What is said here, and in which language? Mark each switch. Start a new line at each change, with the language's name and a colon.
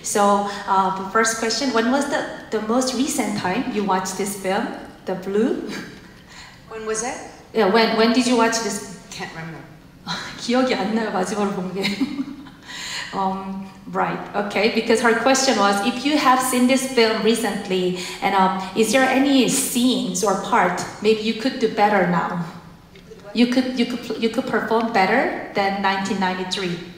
English: So the first question, when was the most recent time you watched this film, The Blue? When was that? Yeah, when did you watch this? Can't remember.
Korean: 기억이 안 나요, 마지막으로 본 게.
English: Right, okay, because her question was, if you have seen this film recently, and is there any scenes or part maybe you could do better now? You could perform better than 1993.